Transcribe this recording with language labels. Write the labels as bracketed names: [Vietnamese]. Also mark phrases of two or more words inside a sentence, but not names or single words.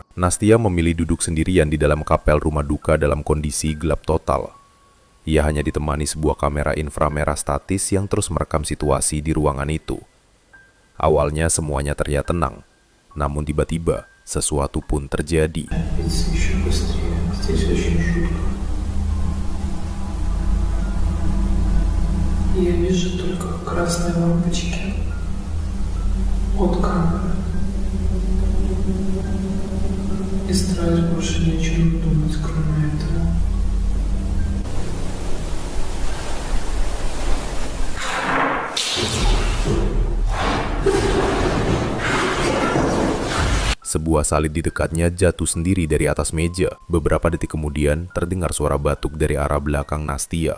[Indonesian] Nastia memilih duduk sendirian di dalam kapel rumah duka dalam kondisi gelap total. Ia hanya ditemani sebuah kamera inframerah statis yang terus merekam situasi di ruangan itu. Awalnya semuanya terlihat tenang, namun tiba-tiba sesuatu pun terjadi. [Russian] Здесь очень жутко. Я вижу только красные лампочки от камеры. И стараюсь больше ни о чем не думать, кроме этого. [Indonesian] Sebuah salid di dekatnya jatuh sendiri dari atas meja. Beberapa detik kemudian, terdengar suara batuk dari arah belakang Nastia.